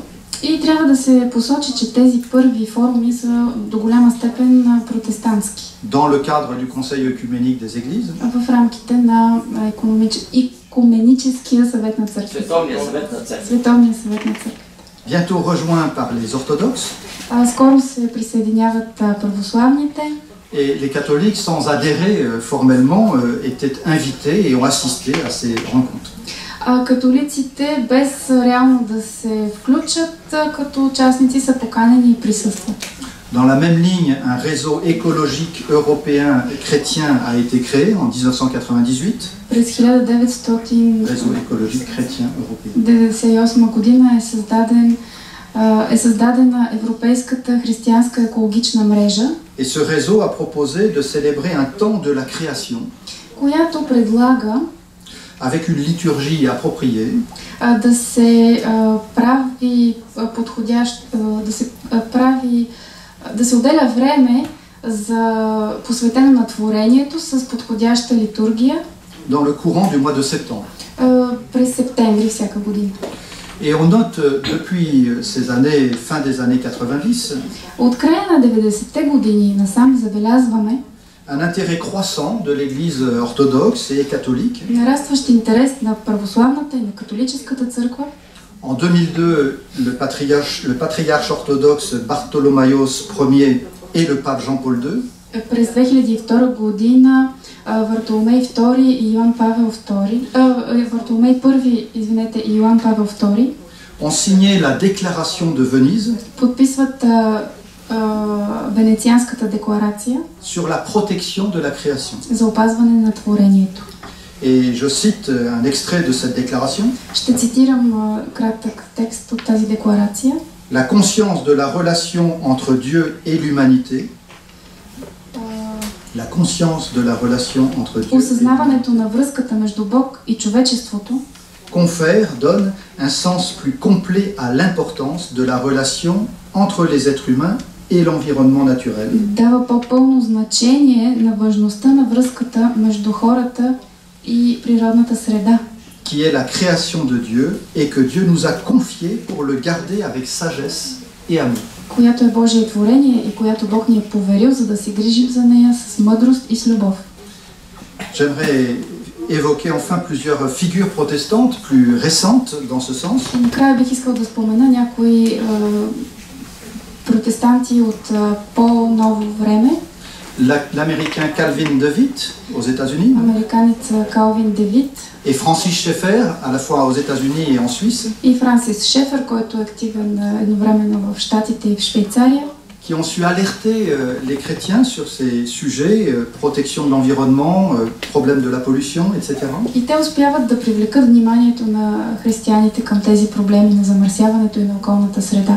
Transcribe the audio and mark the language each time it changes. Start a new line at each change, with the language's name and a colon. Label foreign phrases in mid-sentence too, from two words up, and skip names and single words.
Bulgarian: И трябва да се посочи, че тези първи форуми са до голяма степен протестантски.
French: Dans le cadre du Conseil œcuménique des églises.
Bulgarian: В рамките на Икуменическия съвет на църквите. Световния съвет на църквите.
French: Bientôt rejoints par les orthodoxes.
Bulgarian: Скоро се присъединяват православните.
French: Et les catholiques, sans adhérer formellement, étaient invités et ont assisté à ces rencontres.
Bulgarian: Католиците, без реално да се включат като участници, са поканени и присъстват.
French: Dans la même ligne, un réseau écologique européen chrétien a été créé en 1998.
Bulgarian: През 1998
French: Réseau écologique chrétien européen.
Bulgarian: година е създадена Европейската християнска екологична мрежа,
French: Et ce réseau a proposé de célébrer un temps de la création
Bulgarian: която предлага
French: avec une liturgie appropriée,
Bulgarian: да се прави да се отделя време за посветено на творението с подходяща литургия
French: dans le courant du mois de septembre.
Bulgarian: През септември всяка година.
French: Et on note depuis ces années, fin des années 90,
Bulgarian: От края на 90-те години насам забелязваме
French: un intérêt croissant de l'Église orthodoxe et catholique.
Bulgarian: нарастващ интерес на православната и на католическата църква.
French: En 2002, le patriarche orthodoxe Bartholoméos Ier et le pape Jean-Paul II
Bulgarian: През 2002 година Вартоломей II и Йоан Павел II, Вартоломей I, извинете, и Йоан Павел II
French: ont signé la déclaration de Venise
Bulgarian: подписват Венецианската декларация
French: sur la protection de la création.
Bulgarian: за опазване на творението.
French: Et je cite un extrait de cette déclaration.
Bulgarian: Ще цитирам кратък текст от тази декларация.
French: La conscience de la relation entre Dieu et l'humanité la conscience de la relation entre Dieu
Bulgarian: осъзнаването на връзката между Бог и човечеството
French: confère, donne un sens plus complet à l'importance de la relation entre les êtres humains et l'environnement naturel.
Bulgarian: дава по-пълно значение на важността на връзката между хората и природната среда,
French: Qui est la création de Dieu et que Dieu nous a confié pour le garder avec sagesse et amour.
Bulgarian: която е Божие творение и която Бог ни е поверил, за да се грижим за нея с мъдрост и с любов.
French: J'aimerais évoquer enfin plusieurs figures protestantes plus récentes dans ce sens.
Bulgarian: И накрая бих искал да спомена някои протестанти от по-ново време.
French: L'américain Calvin DeWitt aux États-Unis
Bulgarian: Американец Калвин Девит
French: et Francis Schaeffer à la fois aux États-Unis et en Suisse,
Bulgarian: и Франсис Шефер, който е активен едновременно в Щатите и в Швейцария,
French: qui ont su alerter les chrétiens sur ces sujets, protection de l'environnement, problème de la pollution, etc.
Bulgarian: и те успяват да привлекат вниманието на християните към тези проблеми на замърсяването и на околната среда.